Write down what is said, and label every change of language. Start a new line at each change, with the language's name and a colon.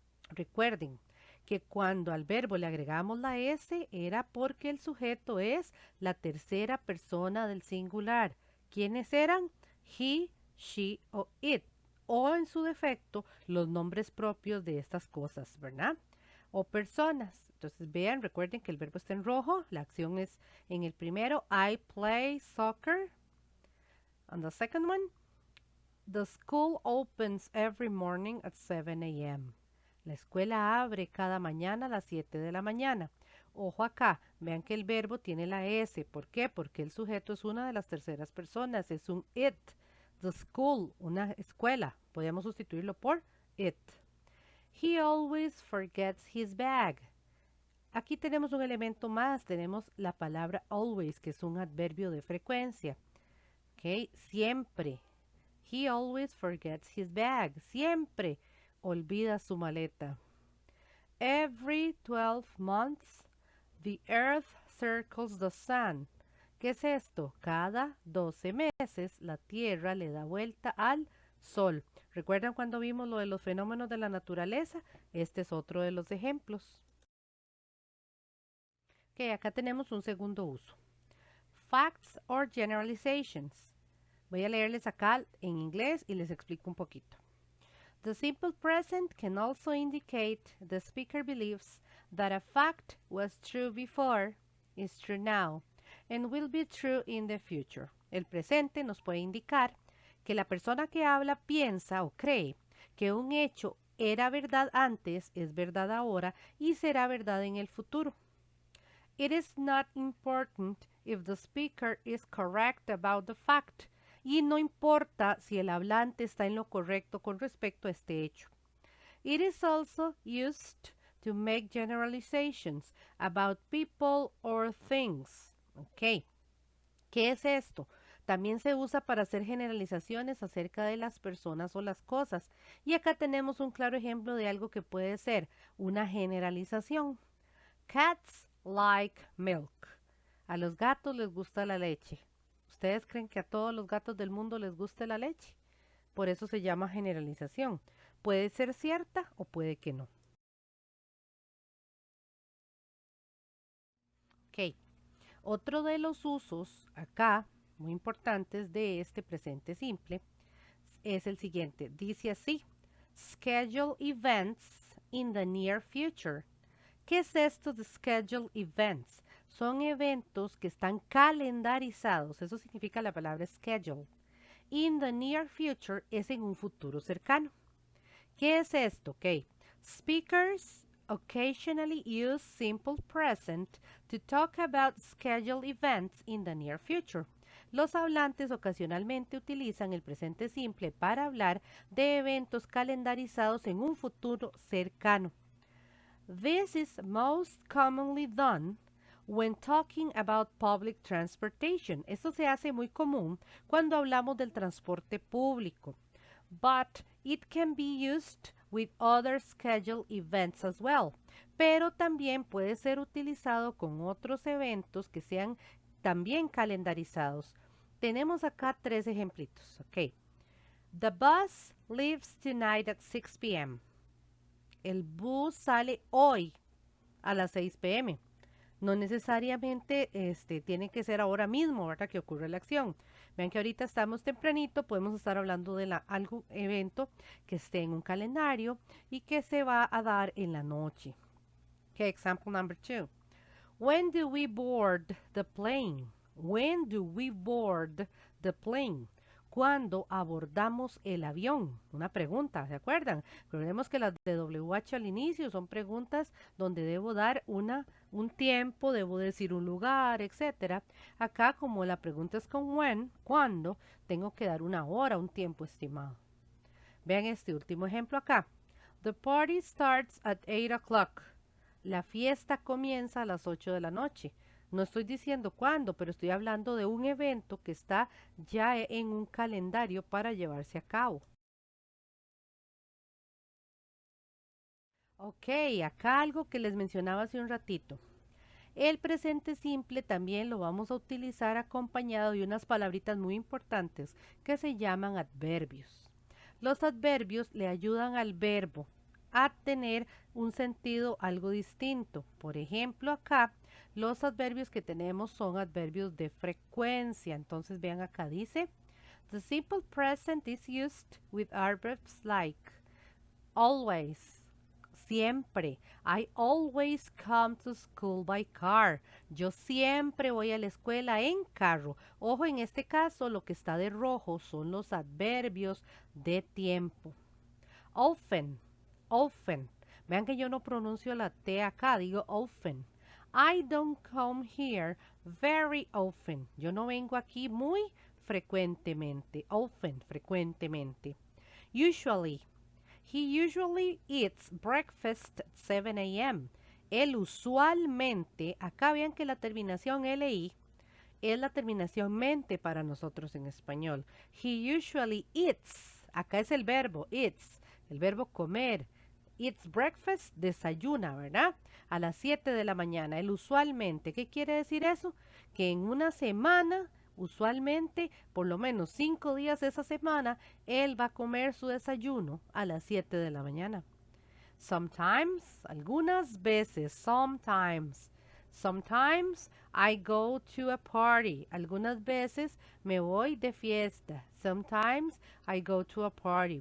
Spanish: Recuerden que cuando al verbo le agregamos la S era porque el sujeto es la tercera persona del singular. ¿Quiénes eran? He, she o it. O en su defecto, los nombres propios de estas cosas, ¿verdad? O personas. Entonces vean, recuerden que el verbo está en rojo. La acción es en el primero.
English: I play soccer. On the second one, the school opens every morning at 7 a.m.
Spanish: La escuela abre cada mañana a las 7 de la mañana. Ojo acá, vean que el verbo tiene la S. ¿Por qué? Porque el sujeto es una de las terceras personas, es un it.
English: The school,
Spanish: una escuela. Podemos sustituirlo por it.
English: He always forgets his bag.
Spanish: Aquí tenemos un elemento más, tenemos la palabra always, que es un adverbio de frecuencia. ¿Ok? Siempre.
English: He always forgets his bag.
Spanish: Siempre olvida su maleta.
English: Every 12 months, the earth circles the sun.
Spanish: ¿Qué es esto? Cada 12 meses la Tierra le da vuelta al Sol. ¿Recuerdan cuando vimos lo de los fenómenos de la naturaleza? Este es otro de los ejemplos. Ok, acá tenemos un segundo uso.
English: Facts or generalizations.
Spanish: Voy a leerles acá en inglés y les explico un poquito.
English: The simple present can also indicate the speaker believes that a fact was true before, is true now, and will be true in the future.
Spanish: El presente nos puede indicar que la persona que habla piensa o cree que un hecho era verdad antes, es verdad ahora y será verdad en el futuro.
English: It is not important if the speaker is correct about the fact.
Spanish: Y no importa si el hablante está en lo correcto con respecto a este hecho.
English: It is also used to make generalizations about people or things.
Spanish: Ok, ¿qué es esto? También se usa para hacer generalizaciones acerca de las personas o las cosas. Y acá tenemos un claro ejemplo de algo que puede ser una generalización.
English: Cats like milk.
Spanish: A los gatos les gusta la leche. ¿Ustedes creen que a todos los gatos del mundo les guste la leche? Por eso se llama generalización. Puede ser cierta o puede que no. Ok. Otro de los usos acá, muy importantes de este presente simple, es el siguiente. Dice así:
English: schedule events in the near future.
Spanish: ¿Qué es esto de schedule events? Son eventos que están calendarizados. Eso significa la palabra schedule.
English: In the near future
Spanish: es en un futuro cercano. ¿Qué es esto? Ok.
English: Speakers occasionally use simple present to talk about scheduled events in the near future.
Spanish: Los hablantes ocasionalmente utilizan el presente simple para hablar de eventos calendarizados en un futuro cercano.
English: This is most commonly done when talking about public transportation.
Spanish: Esto se hace muy común cuando hablamos del transporte público.
English: But it can be used with other scheduled events as well.
Spanish: pero también puede ser utilizado con otros eventos que sean también calendarizados. Tenemos acá 3 ejemplitos, ok.
English: The bus leaves tonight at 6 p.m.
Spanish: El bus sale hoy a las 6 p.m. No necesariamente tiene que ser ahora mismo, ¿verdad? Que ocurre la acción. Vean que ahorita estamos tempranito, podemos estar hablando de algún evento que esté en un calendario y que se va a dar en la noche.
English: Okay, example number 2. When do we board the plane? When do we board the plane?
Spanish: ¿Cuándo abordamos el avión? Una pregunta, ¿se acuerdan? Recordemos que las de WH al inicio son preguntas donde debo dar un tiempo, debo decir un lugar, etcétera. Acá, como la pregunta es con when, ¿cuándo? Tengo que dar una hora, un tiempo estimado. Vean este último ejemplo acá.
English: The party starts at 8 o'clock.
Spanish: La fiesta comienza a las 8 de la noche. No estoy diciendo cuándo, pero estoy hablando de un evento que está ya en un calendario para llevarse a cabo. Ok, acá algo que les mencionaba hace un ratito. El presente simple también lo vamos a utilizar acompañado de unas palabritas muy importantes que se llaman adverbios. Los adverbios le ayudan al verbo a tener un sentido algo distinto. Por ejemplo, acá los adverbios que tenemos son adverbios de frecuencia. Entonces vean acá dice,
English: the simple present is used with adverbs like always, siempre. I always come to school by car.
Spanish: Yo siempre voy a la escuela en carro. Ojo, en este caso lo que está de rojo son los adverbios de tiempo. Often, often. Vean que yo no pronuncio la T acá, digo often.
English: I don't come here very often.
Spanish: Yo no vengo aquí muy frecuentemente. Often, frecuentemente. Usually.
English: He usually eats breakfast at 7 a.m.
Spanish: Él usualmente, acá vean que la terminación LI es la terminación mente para nosotros en español.
English: He usually eats,
Spanish: acá es el verbo eats, el verbo comer.
English: Eats breakfast,
Spanish: desayuna, ¿verdad? A las 7 de la mañana. Él usualmente, ¿qué quiere decir eso? Que en una semana, usualmente, por lo menos 5 días de esa semana, él va a comer su desayuno a las 7 de la mañana. Sometimes, algunas veces, sometimes.
English: Sometimes I go to a party.
Spanish: Algunas veces me voy de fiesta.
English: Sometimes I go to a party.